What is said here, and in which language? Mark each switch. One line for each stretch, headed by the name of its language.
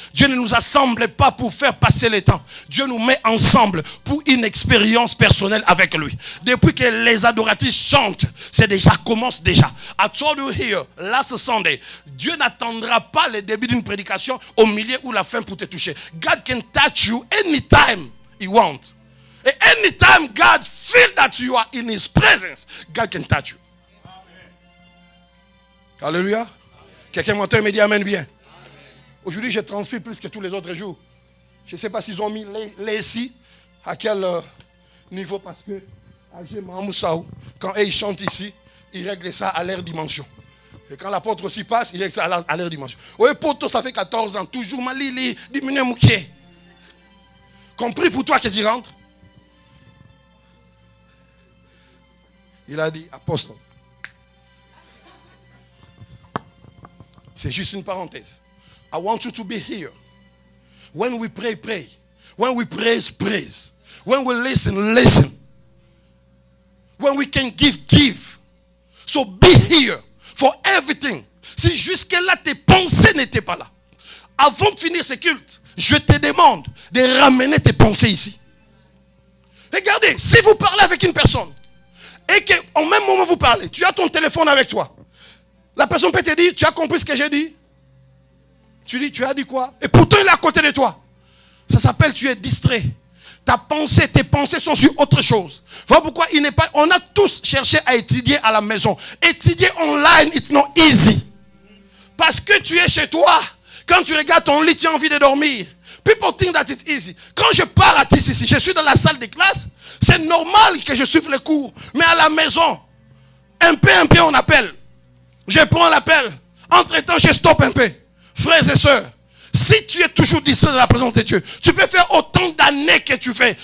French: Dieu ne nous assemble pas pour faire passer le temps. Dieu nous met ensemble pour une expérience personnelle avec lui. Depuis que les adoratrices chantent, ça commence déjà.
English: I told you here last Sunday,
French: Dieu n'attendra pas le début d'une prédication au milieu ou la fin pour te toucher.
English: God can touch you anytime He wants. And anytime God feels that you are in His presence, God can touch you.
French: Alléluia. Quelqu'un m'entend et me dit Amen bien. Aujourd'hui, je transpire plus que tous les autres jours. Je ne sais pas s'ils ont mis les ici, à quel niveau, parce que Agé Mahamoussao, quand ils chantent ici, ils règlent ça à leur dimension. Et quand l'apôtre aussi passe, ils règlent ça à leur dimension. Oui, poto, ça fait 14 ans, toujours malili, diminue mouké. Compris pour toi que tu rentres? Il a dit, apôtre. C'est juste une parenthèse.
English: I want you to be here. When we pray, pray. When we praise, praise. When we listen, listen. When we can give, give. So be here for everything.
French: Si jusque-là tes pensées n'étaient pas là, avant de finir ce culte, je te demande de ramener tes pensées ici. Regardez, si vous parlez avec une personne et qu'au même moment vous parlez, tu as ton téléphone avec toi. La personne peut te dire, tu as compris ce que j'ai dit? Tu dis, tu as dit quoi? Et pourtant il est à côté de toi. Ça s'appelle, tu es distrait. Tes pensées sont sur autre chose. Voilà pourquoi on a tous cherché à étudier à la maison. Étudier online,
English: it's not easy.
French: Parce que tu es chez toi. Quand tu regardes ton lit, tu as envie de dormir.
English: People think that it's easy.
French: Quand je pars à TCC, je suis dans la salle de classe, c'est normal que je suive les cours. Mais à la maison, un peu on appelle. Je prends l'appel. Entre-temps, je stoppe un peu. Frères et sœurs, si tu es toujours distrait de la présence de Dieu, tu peux faire autant d'années que tu fais.